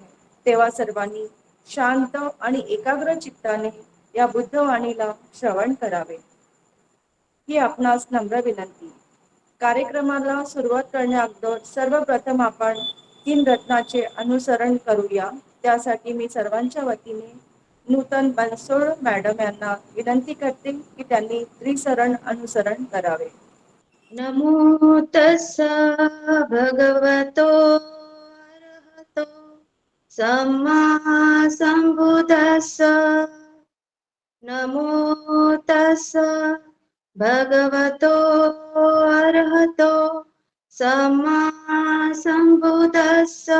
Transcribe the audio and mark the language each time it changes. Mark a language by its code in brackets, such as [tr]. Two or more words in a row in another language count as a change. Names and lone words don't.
[mr] तेव्हा सर्वांनी शांत आणि एकाग्र चित्ताने या बुद्धवाणीला श्रवण करावे ही आपणास नम्र विनंती. कार्यक्रमाला सुरुवात करण्याअगोदर सर्वप्रथम आपण 3 रत्नाचे अनुसरण करूया. त्यासाठी मी सर्वांच्या वतीने नूतन बनसोड मॅडम यांना विनंती करते की त्यांनी त्रिसरण अनुसरण करावे. [pi] नमो तस्स भगवतो अरहतो सम्मा संबुद्धस्स. नमो तस्स भगवतो अरहतो सम्मा संबुद्धस्स.